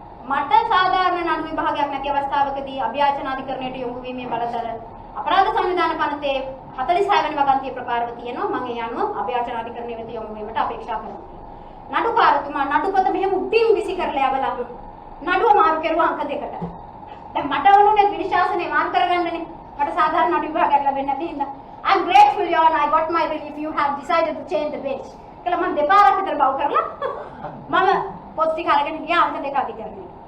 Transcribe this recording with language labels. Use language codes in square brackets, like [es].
[si] මට සාධාරණ නඩු විභාගයක් නැති අවස්ථාවකදී අභ්‍යාචන අධිකරණයට යොමු වීමේ බලතල අපරාධ සංවිධාන පනතේ 46 වෙනි වගන්තිය ප්‍රකාරව තියෙනවා. මම ඒ අනුව අභ්‍යාචන අධිකරණය වෙත යොමු වීමට අපේක්ෂා කරනවා. නඩුකාරතුමා නඩුපත මෙහෙම උඩින් විසි කරලා යවලා නඩුව මාරු කරුවා අංක 2කට. දැන් මට වුණේ විනිශ්චාසනේ මාරු කරගන්නනේ. මට සාධාරණ නඩු විභාගයක් ලැබෙන්නේ නැති හින්දා [en] I'm grateful your honor I got my relief you have decided to change the bench. [si] කියලා මම දෙපාරක් විතර බව් කරලා මම පොත් ටික අරගෙන ගියා අංක 2 අධිකරණයට.